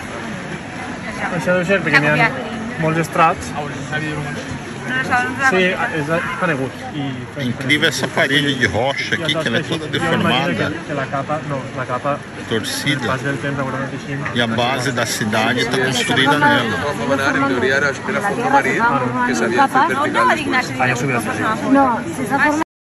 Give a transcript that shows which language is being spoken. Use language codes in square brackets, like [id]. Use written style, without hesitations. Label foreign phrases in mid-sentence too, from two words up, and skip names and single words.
[ca] Això deu ser perquè n'hi ha molts estrats. Sí, és conegut. [pt] Incrível essa parede de rocha aqui, que ela é toda deformada, torcida, e a base da cidade está construída nela. [ca] Ah, ja subirà.